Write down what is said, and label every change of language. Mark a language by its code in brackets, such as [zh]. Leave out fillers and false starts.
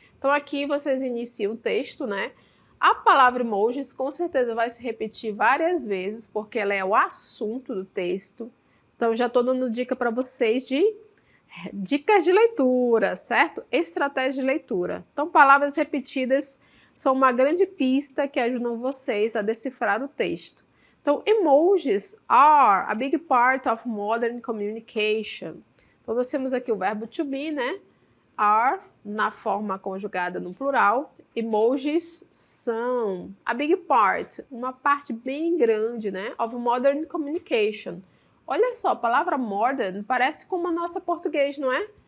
[pt] Então, aqui vocês iniciam o texto, né? A palavra emojis com certeza vai se repetir várias vezes, porque ela é o assunto do texto. Então, já estou dando dica para vocês de dicas de leitura, certo? Estratégia de leitura. Então, palavras repetidas são uma grande pista que ajudam vocês a decifrar o texto. [en] Então, emojis are a big part of modern communication. [pt] Então, nós temos aqui o verbo to be, né? Are, na forma conjugada no plural. Emojis são [en] a big part, [pt] uma parte bem grande, né? [en] Of modern communication. [pt] Olha só, a palavra modern parece com a nossa português, não é?